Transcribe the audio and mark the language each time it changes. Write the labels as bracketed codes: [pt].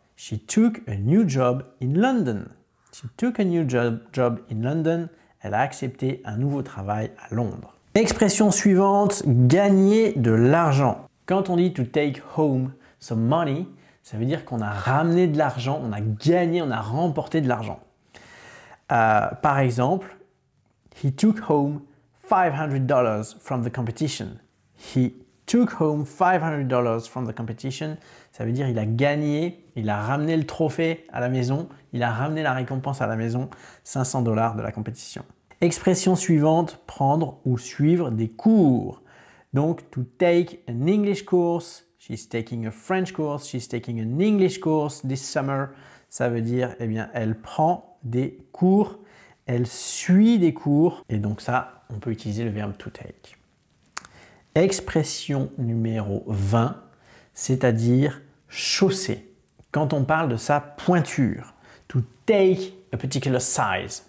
[en] She took a new job in London. She took a new job in London. [fr] Elle a accepté un nouveau travail à Londres. Expression suivante, gagner de l'argent. Quand on dit to take home some money, ça veut dire qu'on a ramené de l'argent, on a gagné, on a remporté de l'argent. Par exemple, [en] he took home $500 from the competition. He took home $500 from the competition. [fr] Ça veut dire il a gagné, il a ramené le trophée à la maison, il a ramené la récompense à la maison, $500 de la compétition. Expression suivante, prendre ou suivre des cours. Donc, [en] to take an English course, she's taking a French course, she's taking an English course this summer. [fr] Ça veut dire, eh bien, elle prend des cours, elle suit des cours. Et donc ça, on peut utiliser le verbe to take. Expression numéro 20, c'est-à-dire chausser. Quand on parle de sa pointure, to take a particular size.